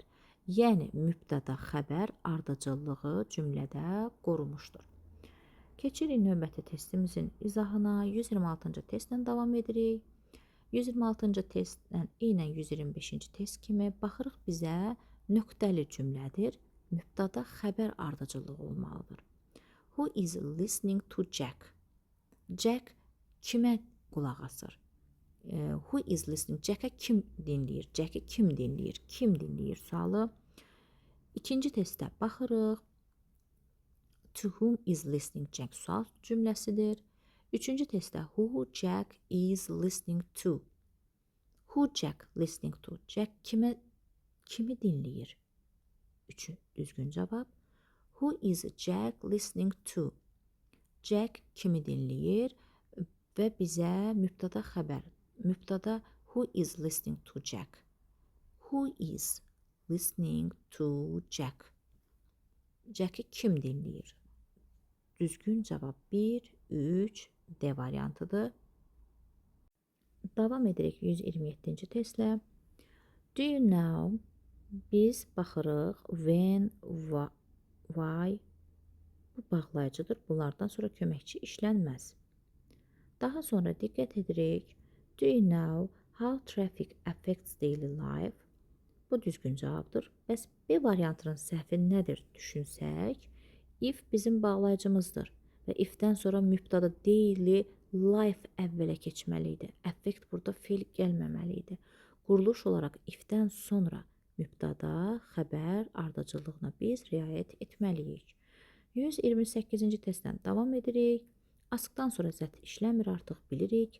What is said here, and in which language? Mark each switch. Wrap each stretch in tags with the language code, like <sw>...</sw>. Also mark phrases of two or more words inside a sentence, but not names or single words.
<az>Yəni mübtada xəbər ardıcıllığı cümlədə qorumuşdur. Keçirik növbəti testimizin izahına. 126-cı testlə davam edirik. 126-cı testlə eynən 125-ci test kimi baxırıq bizə nöqtəli cümlədir. Mübtada xəbər ardıcıllığı olmalıdır.</az> <en>Who is listening to Jack?</en> <az>Jack kimə qulaq asır?</az> <en>Who is listening?</en> <az>Jack'ə kim dinləyir? Jack'i kim dinləyir? Kim dinləyir sualı. İkinci testdə baxırıq.</az> <en>To whom is listening Jack</en> <az>sual cümləsidir. Üçüncü testdə</az> <en>who Jack is listening to. Who Jack listening to.</en> <az>Jack kimi dinləyir? Düzgün cavab.</az> <en>Who is Jack listening to?</en> <az>Jack kimi dinləyir və bizə mübtada xəbər.</az> <en>Mübtada who is listening to Jack? Who is listening to Jack?</en> <az>Jack'i kim dinləyir? Düzgün cavab 1, 3, D variantıdır. Davam edirik 127-ci testlə.</az> <en>Do you know?</en> <az>Biz baxırıq</az> <en>when, why.</en> <az>Bu bağlayıcıdır. Bunlardan sonra köməkçi işlənməz. Daha sonra diqqət edirik.</az> <en>Do you know how traffic affects daily life?</en> <az>Bu düzgün cavabdır. Bəs B variantının səhvi nədir düşünsək? If bizim bağlayıcımızdır və ifdən sonra mübtada</az> <en>daily life</en> <az>əvvələ keçməliydi. Affect burada fe'l gəlməməliydi. Quruluş olaraq ifdən sonra mübtada xəbər ardıcıllığına biz riayət etməliyik. 128-ci testdən davam edirik. Askdan sonra zət işləmir, artıq bilirik.</az>